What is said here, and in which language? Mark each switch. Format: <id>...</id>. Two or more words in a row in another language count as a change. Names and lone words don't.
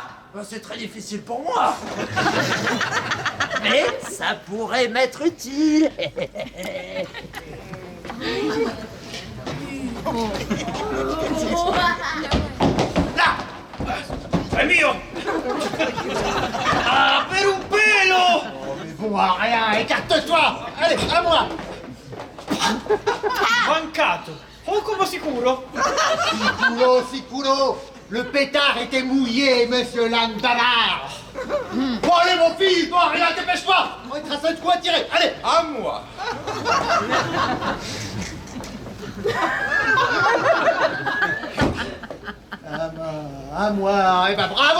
<fr>C'est très difficile pour moi. Mais ça pourrait m'être utile. Là!</fr> <it>Amigo! Ah, per un pelo!</it> <fr>Oh, mais bon, à rien, écarte-toi! Allez, à moi!</fr> <it>Mancato. Poco sicuro. Sicuro!</it> <fr>Le pétard était mouillé, monsieur Landavard! Bon, allez, mon fils! Bon, rien, dépêche-toi! On va être à 5 coups à tirer! Allez! À moi. À moi! Eh ben, bravo!</fr>